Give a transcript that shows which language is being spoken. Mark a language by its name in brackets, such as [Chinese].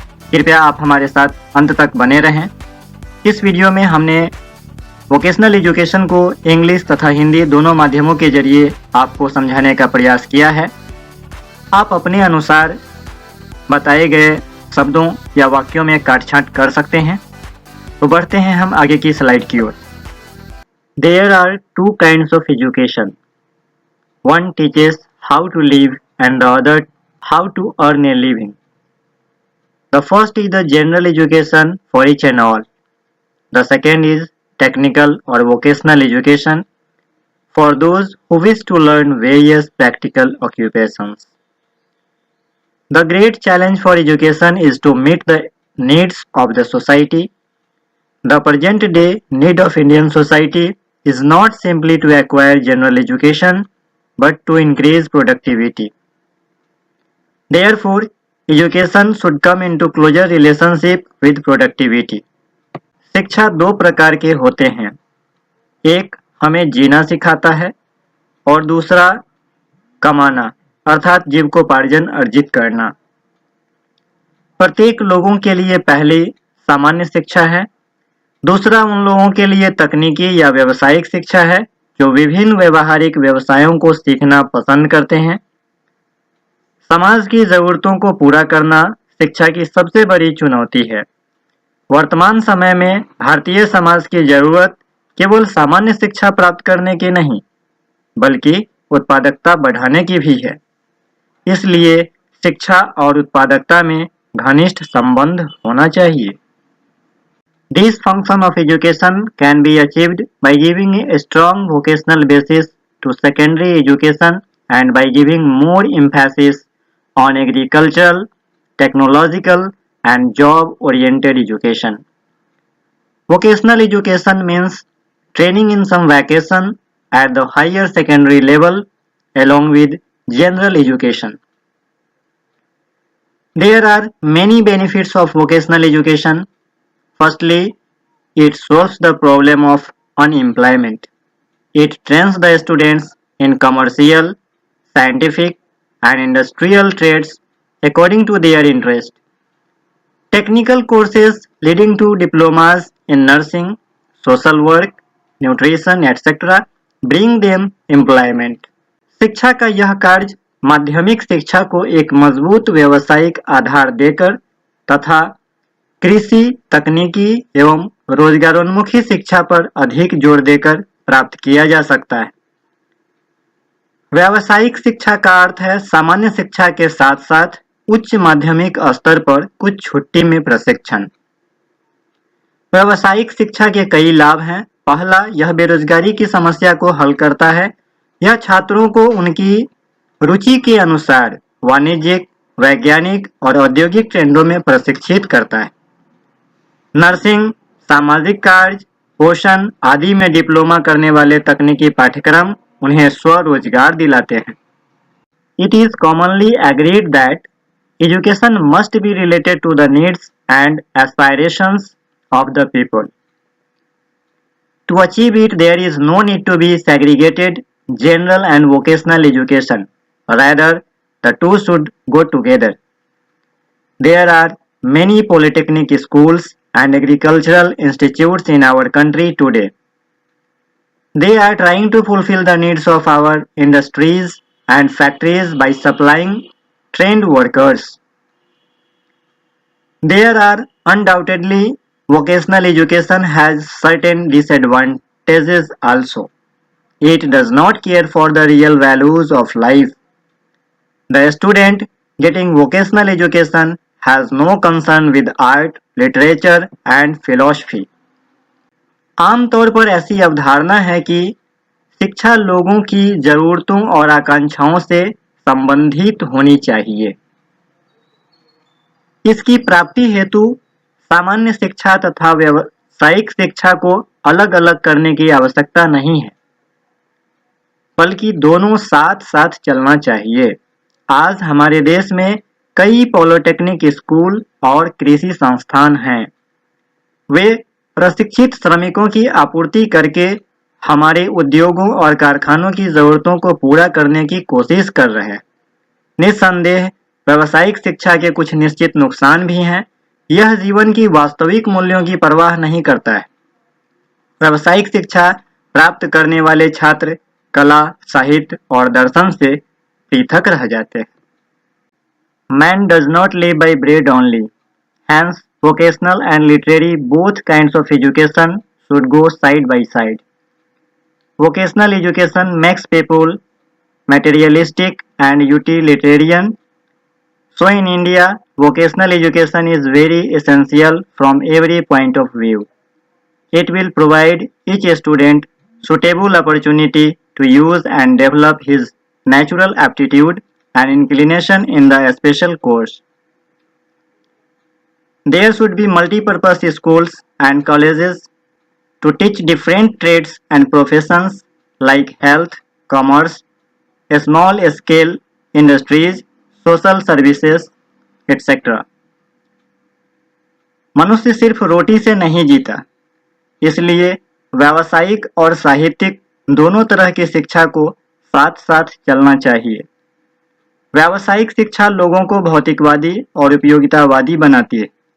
[Hindi] कृपया आप हमारे साथ अंत तक बने रहें। इस वीडियो में हमने वोकेशनल एजुकेशन को इंग्लिश तथा हिंदी दोनों माध्यमों के जरिए आपको समझाने का प्रयास किया है। आप अपने अनुसार बताए गए शब्दों या वाक्यों में काट-छाँट कर सकते हैं। तो बढ़ते हैं हम आगे की स्लाइड की ओर। [English] There are two kinds of education. One teaches how to live and the other how to earn a living. The first is the general education for each and all. The second is technical or vocational education for those who wish to learn various practical occupations. The great challenge for education is to meet the needs of the society. The present day need of Indian society is not simply to acquire general education but to increase productivity. Therefore, education should come into closer relationship with productivity. [Hindi] शिक्षा दो प्रकार के होते हैं। एक हमें जीना सिखाता है और दूसरा कमाना अर्थात जीविकोपार्जन अर्जित करना। प्रत्येक लोगों के लिए पहली सामान्य शिक्षा है, दूसरा उन लोगों के लिए तकनीकी या व्यावसायिक शिक्षा है जो विभिन्न व्यवहारिक व्यवसायों को सीखना पसंद करते हैं। समाज की जरूरतों को पूरा करना शिक्षा की सबसे बड़ी चुनौती है। वर्तमान समय में भारतीय समाज की जरूरत केवल सामान्य शिक्षा प्राप्त करने की नहीं, बल्कि उत्पादकता बढ़ाने की भी है। इसलिए शिक्षा और उत्पादकता में घनिष्ठ संबंध होना चाहिए। [English] This function of education can be achieved by giving a strong vocational basis to secondary education and by giving more emphasis on agricultural, technological, and job-oriented education. Vocational education means training in some vocation at the higher secondary level along with general education. There are many benefits of vocational education. Firstly, it solves the problem of unemployment. It trains the students in commercial, scientific, and industrial trades according to their interest. Technical courses leading to diplomas in nursing, social work, nutrition, etc. bring them employment. [Hindi] शिक्षा का यह कार्य माध्यमिक शिक्षा को एक मजबूत व्यावसायिक आधार देकर तथा कृषि, तकनीकी एवं रोजगारोन्मुखी शिक्षा पर अधिक जोर देकर प्राप्त किया जा सकता है। व्यावसायिक शिक्षा का अर्थ है सामान्य शिक्षा के साथ साथ उच्च माध्यमिक स्तर पर कुछ छुट्टी में प्रशिक्षण। व्यावसायिक शिक्षा के कई लाभ हैं। पहला, यह बेरोजगारी की समस्या को हल करता है। यह छात्रों को उनकी रुचि के अनुसार वाणिज्यिक, वैज्ञानिक और औद्योगिक ट्रेंडों में प्रशिक्षित करता है। नर्सिंग, सामाजिक कार्य, पोषण आदि में डिप्लोमा करने वाले तकनीकी पाठ्यक्रम उन्हें स्वरोजगार दिलाते हैं। [English] It is commonly agreed that education must be related to the needs and aspirations of the people. To achieve it, there is no need to be segregated general and vocational education. Rather, the two should go together. There are many polytechnic schools and agricultural institutes in our country today. They are trying to fulfill the needs of our industries and factories by supplying trained workers. There are undoubtedly vocational education has certain disadvantages also. It does not care for the real values of life. The student getting vocational education has no concern with art, literature and philosophy. [Hindi] आमतौर पर ऐसी अवधारणा है कि शिक्षा लोगों की जरूरतों और आकांक्षाओं से संबंधित होनी चाहिए। इसकी प्राप्ति हेतु सामान्य शिक्षा तथा व्यावसायिक शिक्षा को अलग-अलग करने की आवश्यकता नहीं है। बल्कि दोनों साथ साथ चलना चाहिए। आज हमारे देश में कई पॉलिटेक्निक स्कूल और कृषि संस्थान हैं। वे प्रशिक्षित श्रमिकों की आपूर्ति करके हमारे उद्योगों और कारखानों की जरूरतों को पूरा करने की कोशिश कर रहे हैं। निस्संदेह व्यावसायिक शिक्षा के कुछ निश्चित नुकसान भी हैं। यह जीवन की वास्तविक मूल्यों की परवाह नहीं करता है। व्यावसायिक शिक्षा प्राप्त करने वाले छात्र कला, साहित्य और दर्शन से पृथक रह जाते हैं। [English] Man does not live by bread only. Hence, vocational and literary both kinds of education should go side by side. Vocational education makes people materialistic and utilitarian. So in India, vocational education is very essential from every point of view. It will provide each student suitable opportunity to use and develop his natural aptitude and inclination in the special course. There should be multi-purpose schools and colleges to teach different trades and professions like health, commerce, small-scale industries, social services, etc. [Hindi] मनुष्य सिर्फ रोटी से नहीं जीता, इसलिए व्यावसायिक और साहित्यिक दोनों तरह की शिक्षा को साथ साथ चलना चाहिए। व्यावसायिक शिक्षा लोगों को भौतिकवादी और उपयोगितावादी बनाती है।